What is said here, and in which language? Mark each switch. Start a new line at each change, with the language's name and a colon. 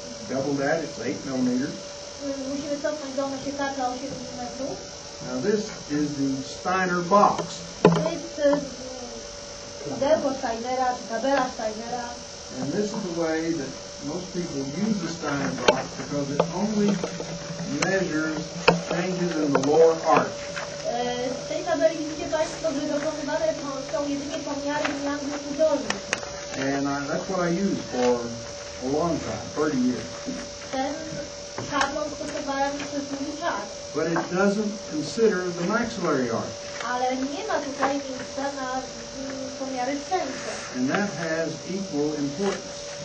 English: Double that, it's 8 millimeters.
Polish: musimy cofnąć dolne siekacze 8 mm.
English: Now, this is the Steiner box.
Polish: To jest pudełko Steinera, czy tabela Steinera.
English: And this is the way that most people use the Steiner box because it only measures changes in the lower arch.
Polish: Z tej tabeli widzicie Państwo, że dokonywane są jedynie pomiary zmian wokół dolnych.
English: And that's what I used for a long time, 30 years.
Polish: Ten szablon stosowałem przez długi czas.
English: But it doesn't consider the maxillary arch.
Polish: Ale nie ma tutaj miejsca na pomiary serca.
English: And that has equal importance.